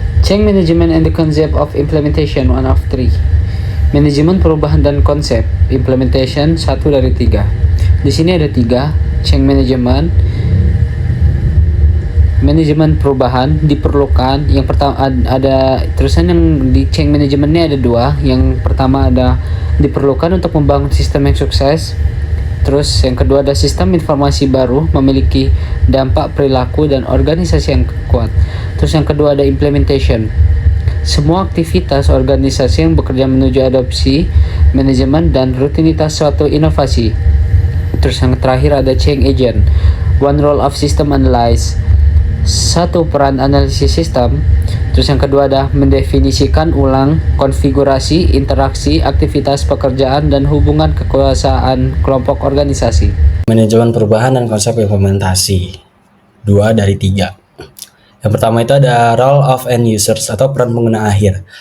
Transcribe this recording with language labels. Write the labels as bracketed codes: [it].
[en] Change management and the concept of implementation 1 of 3. [id] Manajemen perubahan dan konsep implementation 1 dari 3. Di sini ada 3. Change management, manajemen perubahan diperlukan. Yang pertama ada terusan yang di change managementnya ada 2. Yang pertama ada diperlukan untuk membangun sistem yang sukses. Terus yang kedua ada sistem informasi baru memiliki dampak perilaku dan organisasi yang kuat. Terus yang kedua ada implementation. Semua aktivitas organisasi yang bekerja menuju adopsi, manajemen, dan rutinitas suatu inovasi. Terus yang terakhir ada change agent. [en] One role of system analyze. [id] 1 peran analisis sistem. Terus yang kedua ada mendefinisikan ulang konfigurasi, interaksi, aktivitas pekerjaan, dan hubungan kekuasaan kelompok organisasi. Manajemen perubahan dan konsep implementasi 2 dari 3. Yang pertama itu ada [en] role of end users [id] atau peran pengguna akhir.